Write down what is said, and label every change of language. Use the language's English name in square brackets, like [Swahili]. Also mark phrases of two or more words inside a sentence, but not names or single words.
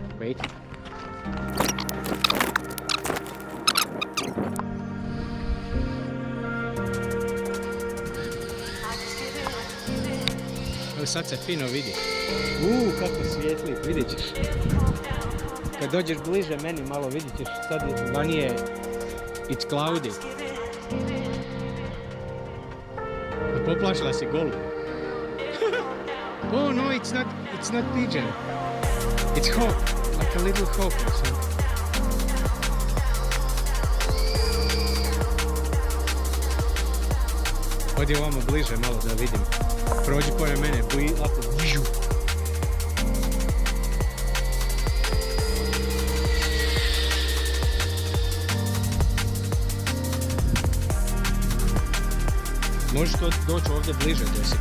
[English] wait. [Croatian] Evo sad se fino vidi. Kako svijetli, vidit ćeš. Kad dođeš bliže meni malo vidit ćeš, sad vani je [English] it's cloudy. [Croatian] Poplašila si golu. [English] Oh no, it's not pigeon. It's hawk, like a little hawk or something. [Croatian] Odi ovamo bliže malo da vidim. Prođi pored mene, ako vižu. Možeš doći ovdje bliže, Jessica.